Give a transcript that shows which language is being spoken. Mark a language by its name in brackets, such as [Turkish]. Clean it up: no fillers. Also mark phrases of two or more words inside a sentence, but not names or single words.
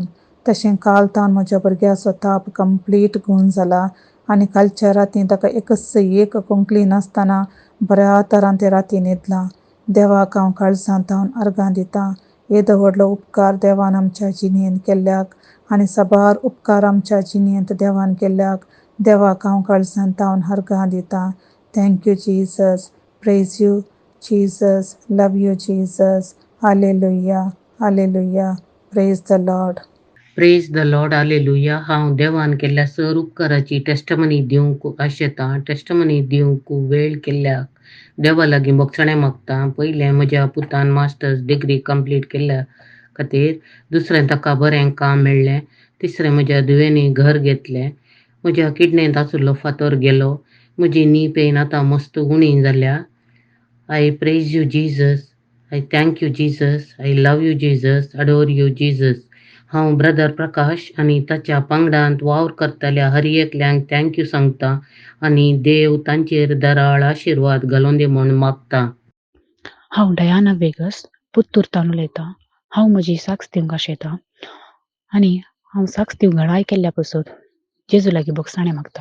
[Konkani] तशें काल तावन म्हज्या भुरग्याचो ताप कंप्लीट गूण जाला आनी कालच्या रातीं ताका एक कोंकली नासतना बऱ्या तरान ते राती न्हिदलां. देवाक हांव काळजांत हांव अर्गां दितां. येदो व्हडलो उपकार देवान आमच्या जिणेंत केल्ल्याक आनी साबार उपकार आमच्या जिणेंत देवान केल्ल्याक देवाक हांव काळजांत हांव अर्गां दितां. [English] Thank you Jesus, praise you Jesus, love you Jesus, लव यू जिजस, हालेलुया, हालेलुया, Praise the Lord. Praise the Lord, हालेलुया. [Konkani] हांव देवान केल्ल्या सर उपकाराची टेस्टमनी दिवंक आशेतां. टेस्टमनी दिवंक वेळ केल्ल्याक देवा लागीं बोगसणें मागतां. पयलें म्हज्या पुतान [English] masters degree [Konkani] कंप्लीट केल्ल्या खातीर, दुसरें ताका बरें काम मेळ्ळें, तिसरें म्हज्या धुवेनी घर घेतलें, म्हज्या किडनेंत आसुल्लो फातर गेलो, म्हजी [English] knee pain [Konkani] आतां मस्त उणी जाल्या. [English] I praise you Jesus, I thank you Jesus, I love you Jesus, adore you Jesus. [Konkani] हांव ब्रदर प्रकाश आनी ताच्या पंगडांत वावर करतल्या हर एकल्यांक थँक्यू सांगतां आनी देव तांचेर दराळ आशिर्वाद घालून दी म्हूण मागतां. हांव डयाना वेगस पुत्तूरतान उलयतां. हांव म्हजी साक्स दिवंक आशेतां आनी हांव साक्स दिवंक घाणाय केल्ल्या पासून जेजू लागीं बोगसणें मागतां.